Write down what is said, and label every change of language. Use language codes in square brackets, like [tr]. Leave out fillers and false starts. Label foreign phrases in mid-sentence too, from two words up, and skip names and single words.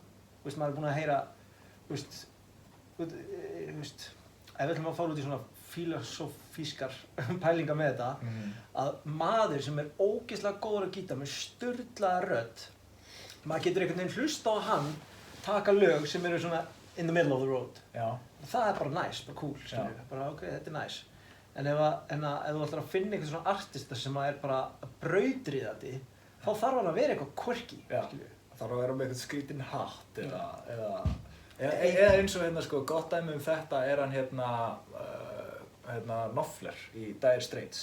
[is] Þú veist, maður er búinn að heyra, þú veist, ef við ætlum að fara út í svona filosófískar pælingar með þetta, að maður sem er ógeðslega góður að gítar með sturlaða rödd, maður getur einhvern veginn hlusta á hann taka lög sem eru svona [en] in the middle of the road. [is] Það er bara nice, bara cool, skilurðu, bara ok, þetta er nice. En ef þú ætlar að finna einhvern svona artista sem er bara brautryðandi, þá þarf hann að vera eitthvað quirky, skilurðu. Það þarf að vera með eitthvað skrítinn hatt eða eins og hérna sko, gott dæmi þetta er hann hérna Knopfler í Dire Straits.